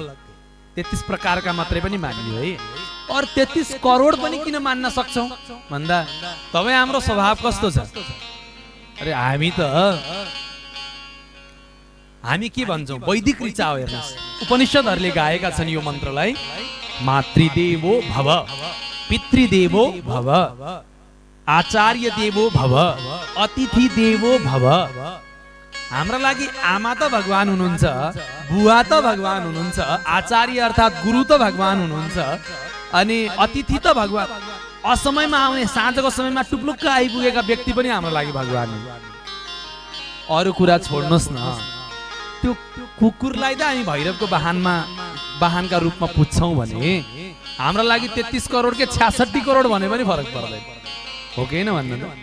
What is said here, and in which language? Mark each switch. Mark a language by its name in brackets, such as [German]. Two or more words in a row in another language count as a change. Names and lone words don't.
[Nepali] 33 प्रकारका मात्रै पनि मान्यो है। और 33 करोड पनि किन मान्न सक्छौ भन्दा तपाईँ हाम्रो स्वभाव कस्तो छ? अरे हामी के भन्छौँ? वैदिक ऋचा हो। हेर्नुहोस्, उपनिषदहरूले गाएका छन् यो मन्त्रलाई, [Sanskrit] मातृदेवो भव, पितृदेवो भव, आचार्य देवो भव, अतिथि देवो भव। [Nepali] हाम्रो लागि आमा त भगवान हुनुहुन्छ, बुवा त भगवान हुनुहुन्छ, आचार्य अर्थात् गुरु त भगवान हुनुहुन्छ, अनि अतिथि त भगवान। असमयमा आउने, साँझको समयमा टुप्लुक्क आइपुगेका व्यक्ति पनि हाम्रो लागि भगवान हुन्। अरू कुरा छोड्नुहोस् न, त्यो कुकुरलाई त हामी भैरवको वाहनका रूपमा पुज्छौँ भने हाम्रो लागि 33 करोड के 66 करोड भने पनि फरक पर्दैन, हो कि होइन भन्नु त?